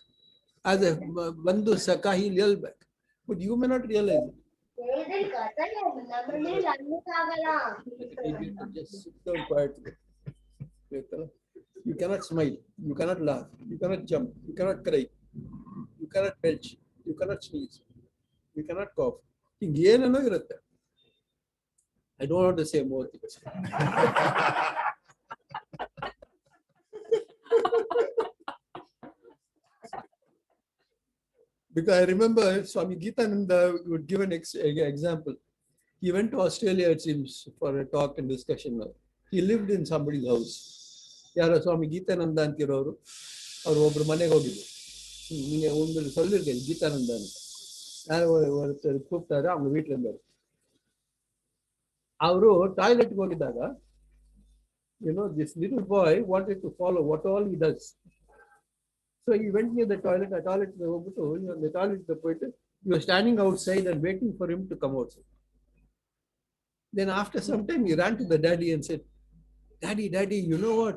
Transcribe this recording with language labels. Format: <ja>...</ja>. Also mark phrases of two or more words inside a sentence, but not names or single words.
<en>As a</en> <sa>बन्धु सखा,</sa> <en>he'll yell back, but you may not realize it. Just sit down quietly. You cannot smile, you cannot laugh, you cannot jump, you cannot cry, you cannot belch, you cannot sneeze, you cannot cough.</en> <kn>ಹಿಂಗೇನೇನೋ ಇರುತ್ತೆ.</kn> <en>I don't want to say more things. Because I remember Swami Geetananda would give an example. He went to Australia, it seems, for a talk and discussion. He lived in somebody's house.</en> <kn>ಯಾರೋ ಸ್ವಾಮಿ ಗೀತಾನಂದ ಅಂತಿರೋರು ಅವ್ರು ಒಬ್ರು ಮನೆಗೆ ಹೋಗಿದ್ರು.</kn> <ta>நீங்க உங்களுக்கு சொல்லியிருக்கேன் கீதானந்தா யாரோ ஒருத்தர் கூப்பிட்டாரு, அவங்க வீட்டுல இருந்தாரு.</ta> <kn>ಅವರು ಟಾಯ್ಲೆಟ್ಗೆ ಹೋಗಿದ್ದಾಗ</kn> <en>this little boy wanted to follow what all he does. So he went near the toilet. The toilet ಹೋಗ್ಬಿಟ್ಟು the toilet போயிட்டு he was standing outside and waiting for him to come outside. Then after some time he ran to the daddy and said, Daddy, you know what?</en>